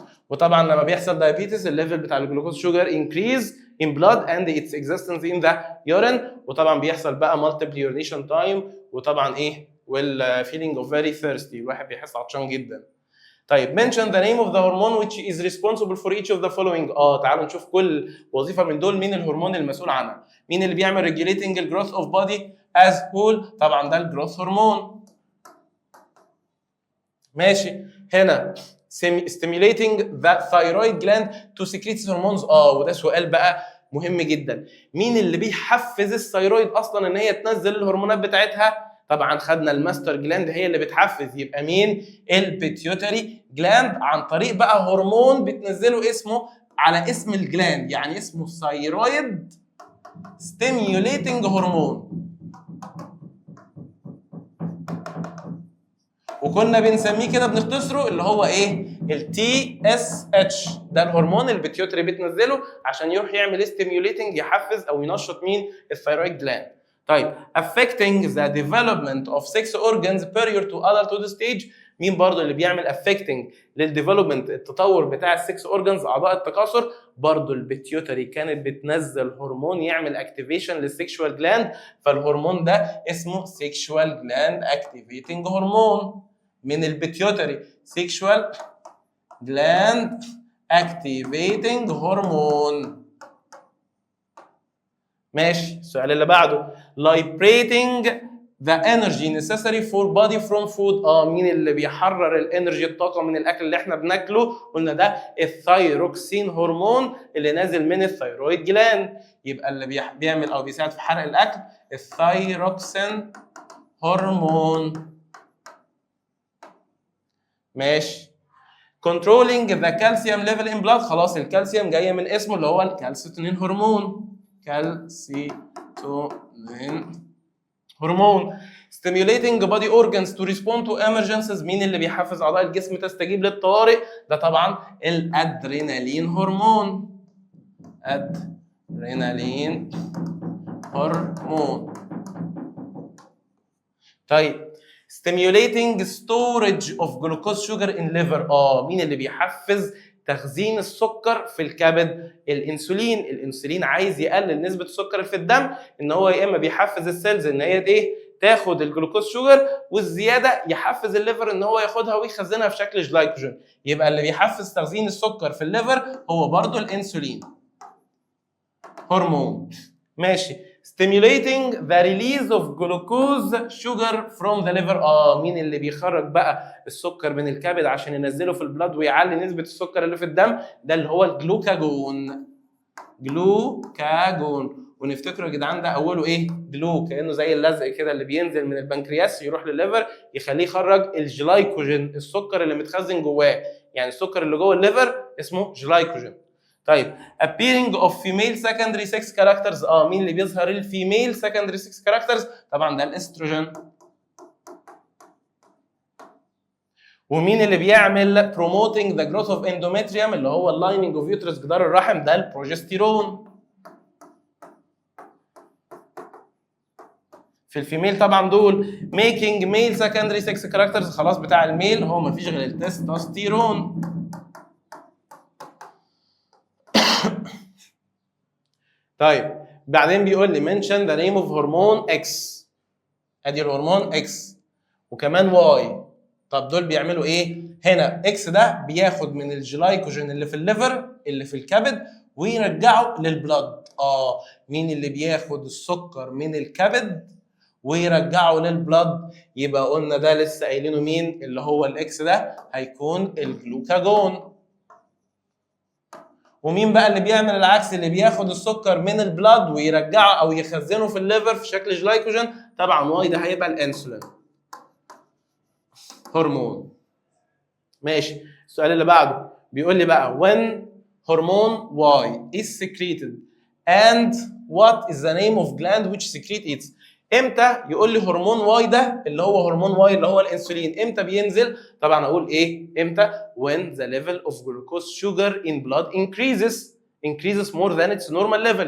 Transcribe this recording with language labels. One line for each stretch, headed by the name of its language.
Arabic: وطبعا لما بيحصل
English: diabetes الليفل بتاع الجلوكوز sugar increase in blood and its existence in the urine،
Arabic: وطبعا بيحصل بقى
English: multiple urination time، وطبعا ايه؟ والفيلينج اوف فيري ثيرستي،
Arabic: الواحد بيحس عطشان جدا.
English: طيب mention the name of the hormone which is responsible for each of the following.
Arabic: تعالوا نشوف كل وظيفه من دول مين الهرمون المسؤول عنها. مين اللي بيعمل
English: regulating the growth of body as whole؟
Arabic: طبعا ده الجروث هرمون. ماشي. هنا
English: stimulating the thyroid gland to secrete hormones.
Arabic: وده سؤال بقى مهم جدا. مين اللي بيحفز الثايرويد اصلا ان هي تنزل الهرمونات بتاعتها؟ طبعا خدنا الماستر جلاند هي اللي بتحفز، يبقى مين؟ البيتيوتري جلاند، عن طريق بقى هرمون بتنزله اسمه على اسم الجلاند، يعني اسمه ثايرويد ستيميوليتنج هرمون. وكنا بنسميه كده بنختصره اللي هو ايه؟ التي اس اتش، ده الهرمون البيتيوتري بتنزله عشان يروح يعمل ستيميوليتنج، يحفز او ينشط مين؟ الثايرويد جلاند.
English: طيب affecting the development of sex organs prior to adulthood stage.
Arabic: مين برضه اللي بيعمل affecting للديفلوبمنت التطور بتاع السكس اورجانز اعضاء التكاثر؟ برضه البيتيوتري كانت بتنزل هرمون يعمل اكتيفيشن للسكشوال جلاند، فالهرمون ده اسمه سكشوال جلاند اكتيفيتنج هرمون من البيتيوتري، سكشوال جلاند اكتيفيتنج هرمون. ماشي. السؤال اللي بعده
English: liberating the energy necessary for body from food.
Arabic: مين اللي بيحرر الانرجي الطاقه من الاكل اللي احنا بناكله؟ قلنا ده الثايروكسين هرمون اللي نازل من الثايرويد جلاند. يبقى اللي بيعمل او بيساعد في حرق الاكل الثايروكسين هرمون.
English: ماشي. controlling the calcium level in blood.
Arabic: خلاص الكالسيوم جايه من اسمه اللي هو الكالسيتونين هرمون. كالسيتونين هرمون.
English: stimulating body organs to respond to emergencies.
Arabic: مين اللي بيحفز اعضاء الجسم تستجيب للطوارئ؟ ده طبعا الادرينالين هرمون. ادرينالين هرمون.
English: طيب stimulating storage of glucose sugar in liver.
Arabic: مين اللي بيحفز تخزين السكر في الكبد؟ الانسولين. الانسولين عايز يقلل نسبه السكر في الدم، ان هو يا اما بيحفز السيلز ان هي تاخد الجلوكوز شوجر، والزياده يحفز الليفر ان هو ياخدها ويخزنها في شكل جلايكوجين. يبقى اللي بيحفز تخزين السكر في الليفر هو برضو الانسولين هرمون. ماشي.
English: stimulating the release of glucose sugar from the liver.
Arabic: مين اللي بيخرج بقى السكر من الكبد عشان ينزله في البلاد ويعلي نسبة السكر اللي في الدم؟ ده اللي هو الجلوكاجون. جلوكاجون. ونفتكروا يا جدعان ده اوله ايه؟ جلو، كانه زي اللزق كده اللي بينزل من البنكرياس يروح للليفر يخليه يخرج الجلايكوجين، السكر اللي متخزن جواه. يعني السكر اللي جوه الليفر اسمه جلايكوجين.
English: طيب appearing of female secondary sex characters.
Arabic: مين اللي بيظهر الفيميل
English: secondary sex characters؟
Arabic: طبعا ده الاستروجين. ومين اللي بيعمل
English: promoting the growth of endometrium
Arabic: اللي هو اللايننج اوف يوترس جدار الرحم؟ ده البروجستيرون. في الفيميل طبعا دول
English: making male secondary sex characters.
Arabic: خلاص بتاع الميل هو مفيش غير التستوستيرون. طيب بعدين بيقول لي
English: mention the name of hormone X.
Arabic: ادي الهرمون X وكمان Y. طب دول بيعملوا ايه؟ هنا X ده بياخد من الجلايكوجين اللي في الليفر اللي في الكبد ويرجعه للبلد. مين اللي بياخد السكر من الكبد ويرجعه للبلد؟ يبقى قلنا ده لسه قايلينه مين اللي هو الاكس ده هيكون الجلوكاجون. ومين بقى اللي بيعمل العكس، اللي بياخد السكر من البلد ويرجعه او يخزنه في الليفر في شكل جلايكوجين؟ طبعا واي ده هيبقى الانسولين هرمون. ماشي. السؤال اللي بعده بيقول لي بقى
English: when hormone Y is secreted and what is the name of gland which secrete it.
Arabic: امتى يقول لي هرمون واي ده اللي هو هرمون واي اللي هو الانسولين امتى بينزل؟ طبعا اقول ايه امتى؟
English: when the level of glucose sugar in blood increases more than its normal level.